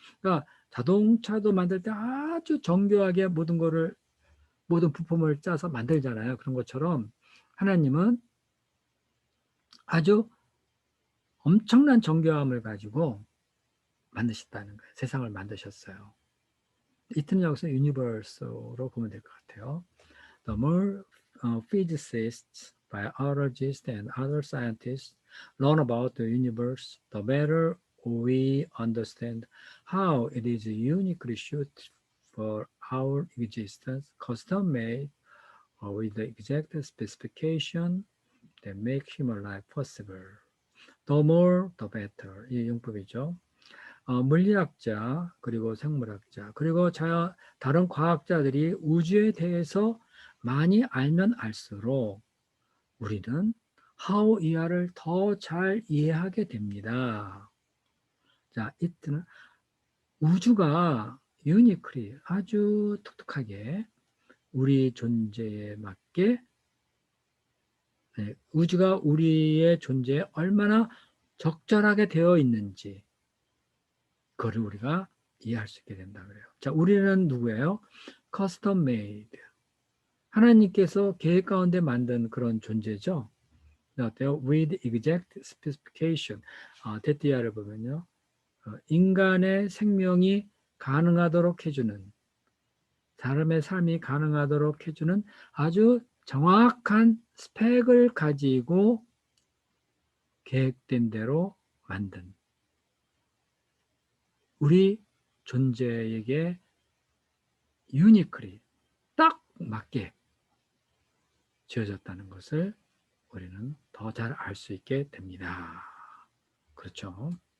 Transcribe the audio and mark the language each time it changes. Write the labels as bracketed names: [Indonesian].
[Korean] 그러니까 자동차도 만들 때 아주 정교하게 모든 부품을 짜서 만들잖아요. 그런 것처럼 하나님은 아주 엄청난 정교함을 가지고 만드셨다는 거예요. 세상을 만드셨어요. 이틀은 여기서 유니버스로 보면 될 것 같아요. [English] The more physicists, biologists, and other scientists learn about the universe, the better we understand how it is uniquely suited for our existence, custom made with the exact specification that make human life possible. The more, the better. [Korean] 이 용법이죠. 물리학자, 그리고 생물학자, 그리고 다른 과학자들이 우주에 대해서 많이 알면 알수록 우리는 how 이하를 더 잘 이해하게 됩니다. 자, 이때는 우주가 유니클리 아주 독특하게 우리 존재에 맞게 우주가 우리의 존재에 얼마나 적절하게 되어 있는지 그거를 우리가 이해할 수 있게 된다 그래요. 자, 우리는 누구예요? 커스텀 메이드. 하나님께서 계획 가운데 만든 그런 존재죠. 어때요? [English] With exact specification. [Korean] 데티아를 보면요. 인간의 생명이 가능하도록 해주는, 사람의 삶이 가능하도록 해주는 아주 정확한 스펙을 가지고 계획된 대로 만든 우리 존재에게 유니클이 딱 맞게 지어졌다는 것을 우리는 더 잘 알 수 있게 됩니다. 그렇죠.